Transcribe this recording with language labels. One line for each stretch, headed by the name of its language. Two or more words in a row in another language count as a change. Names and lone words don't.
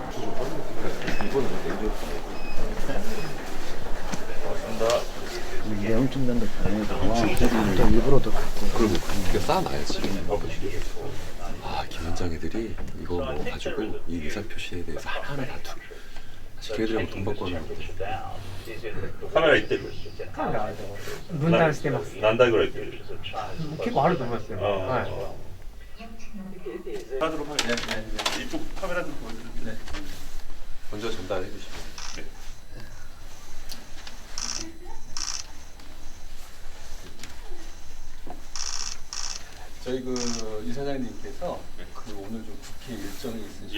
Korean: 고맙습니다. 영춘단도 보내고 일부러도 갖고 그리고 이거 쌓아놔야지. 김 원장애들이 이거 뭐 가지고 이 의사표시에 대해서 하나하나 다투고 사실 걔들이랑 돈 받고 하는 건데
Japanese: カメラ行ってるカメラは分断してます。何台ぐらい行ってる結構あると思いますよ。はい。
Korean: 하도록 하겠습니다. 이쪽 카메라 좀 보여주세요. 먼저 전달해 주시면 저희 그 이사장님께서 그 오늘 좀 국회 일정이 있으시고